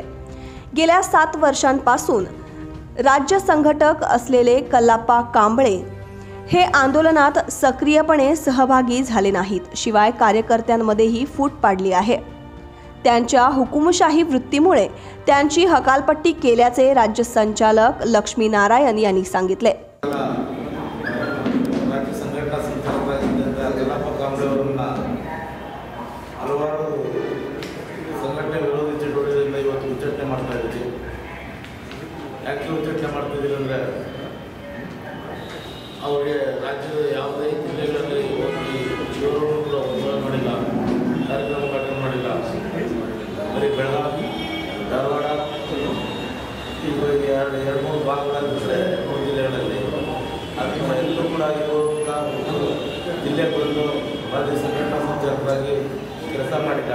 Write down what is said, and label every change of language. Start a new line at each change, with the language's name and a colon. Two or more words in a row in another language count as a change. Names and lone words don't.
Marathi: गेल्या 7 वर्षांपासून राज्य संघटक असलेले कल्लाप्पा कांबळे हे आंदोलनात सक्रियपणे सहभागी झाले नाहीत, शिवाय कार्यकर्त्यांमध्येही फूट पाडली आहे। त्यांच्या हुकुमशाही वृत्तीमुळे त्यांची हकालपट्टी केल्याचे राज्य संचालक लक्ष्मी नारायण यांनी सांगितले। राज्य संघटना संचालकांच्या
Kannada: कल्लाप्पा कांबळेಯವರನ್ನ ಹಲವಾರು ಸಂಘಟನೆ ವಿರೋಧಿ ಚಟುವಟಿಕೆಗಳಿಂದ ಇವತ್ತು ಉಚ್ಚಾಟನೆ ಮಾಡ್ತಾ ಇದ್ದೀವಿ। ಯಾಕೆ ಉಚ್ಚಾಟನೆ ಮಾಡ್ತಾ ಇದ್ದೀವಿ ಅಂದರೆ ಅವರಿಗೆ ರಾಜ್ಯದ ಯಾವುದೇ ಜಿಲ್ಲೆಗಳಲ್ಲಿ ಹೋಗಿ ಇವರು ಕೂಡ ಉದ್ಯೋಗ ಮಾಡಿಲ್ಲ, ಕಾರ್ಯಕ್ರಮ ಅಟೆಂಡ್ ಮಾಡಿಲ್ಲ, ಬರೀ ಬೆಳಗಾವಿ, ಧಾರವಾಡ ಇವರಿಗೆ ಎರಡು ಮೂರು ಭಾಗಗಳಾಗಿದ್ದರೆ 3 ಜಿಲ್ಲೆಗಳಲ್ಲಿ ಅದರಿಂದ ಎಲ್ಲೂ ಕೂಡ ಇರುವಂಥ ಜಿಲ್ಲೆಗೆ ಬಂದು ರಾಜ್ಯ ಸಂಘಟನಾ ಸಂಚಾಲಕರಾಗಿ ಕೆಲಸ ಮಾಡಿಲ್ಲ।